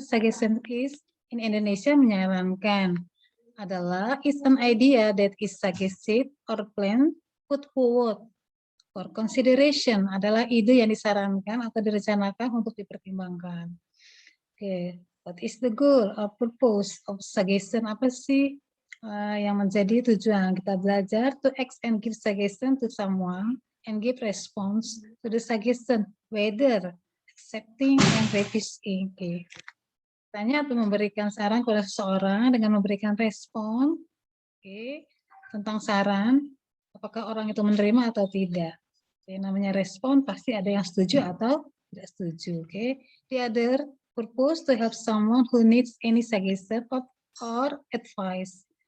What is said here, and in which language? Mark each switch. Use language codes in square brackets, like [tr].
[en] Suggestion is in Indonesia [id] menyarankan adalah [en] is an idea that is suggested or planned put forward for consideration, [id] adalah ide yang disarankan atau direncanakan untuk dipertimbangkan. [en] Oke, what is the goal or purpose of suggestion? [id] Apa sih yang menjadi tujuan kita belajar? [en] To ask and give suggestion to someone and give response to the suggestion, whether accepting and refusing. [id] Oke. Tanya atau memberikan saran kepada seseorang dengan memberikan respon, tentang saran, apakah orang itu menerima atau tidak. Oke, namanya respon pasti ada yang setuju atau tidak setuju. [en] Oke, the other purpose to help someone who needs any suggestion or advice.